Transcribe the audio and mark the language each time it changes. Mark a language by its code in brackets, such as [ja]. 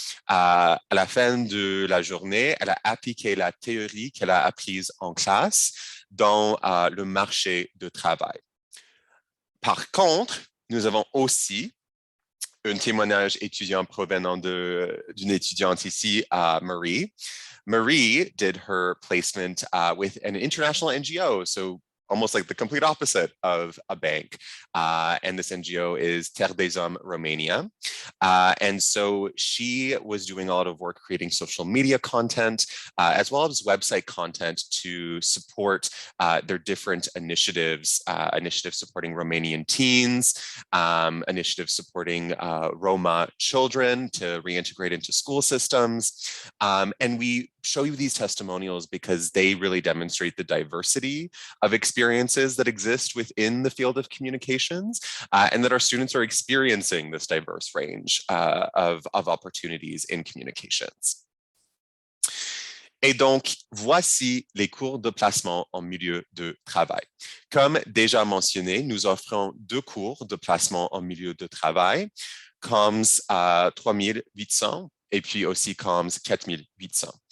[fr] À la fin de la journée, elle a appliqué la théorie qu'elle a apprise en classe dans le marché de travail. Par contre, nous avons aussi un témoignage étudiant provenant d'une étudiante ici, Marie. [en] Marie did her placement with an international NGO, so almost like the complete opposite of a bank. And this NGO is Terre des Hommes Romania. And so she was doing a lot of work creating social media content, as well as website content to support their different initiatives, initiatives supporting Romanian teens, initiatives supporting Roma children to reintegrate into school systems. And we show you these testimonials because they really demonstrate the diversity of experiences that exist within the field of communications and that our students are experiencing this diverse range of opportunities in communications. [fr] Et donc, voici les cours de placement en milieu de travail. Comme déjà mentionné, nous offrons 2 cours de placement en milieu de travail, COMS 3800 et puis aussi COMS 4800.